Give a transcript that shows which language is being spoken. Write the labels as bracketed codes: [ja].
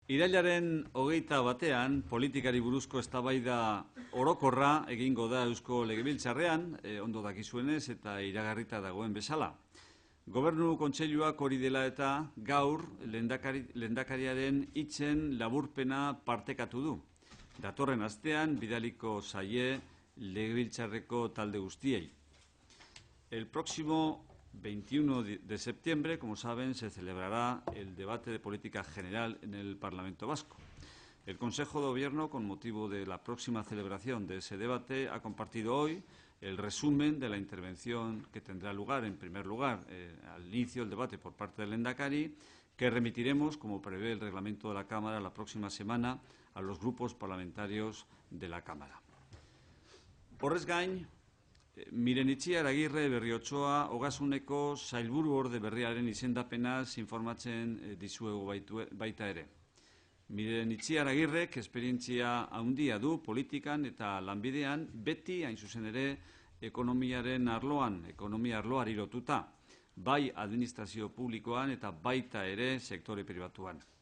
[eu] Irailaren 21 politikari buruzko eztabaida orokorra egingo da Eusko Legebiltzarrean, ondo dakizuenez eta iragarrita dagoen bezala. Gobernu Kontseiluak hori dela eta gaur lehendakariaren hitzen laburpena partekatu du. Datorren astean bidaliko zaie Legebiltzarreko talde guztiei. [es] El próximo 21 de septiembre, como saben, se celebrará el debate de política general en el Parlamento Vasco. El Consejo de Gobierno, con motivo de la próxima celebración de ese debate, ha compartido hoy el resumen de la intervención que tendrá lugar, en primer lugar, al inicio del debate por parte del Lehendakari, que remitiremos, como prevé el reglamento de la Cámara, la próxima semana a los grupos parlamentarios de la Cámara. [eu] Horrez gain, Miren Itziar Agirre Berriotxoa Ogasuneko Sailburuorde berriaren izendapenaz informatzen dizuegu baita ere. Miren Itziar Agirrek esperientzia handia du politikan eta lanbidean beti hain zuzen ere ekonomia arloari lotuta, bai administrazio publikoan eta baita ere sektore pribatuan.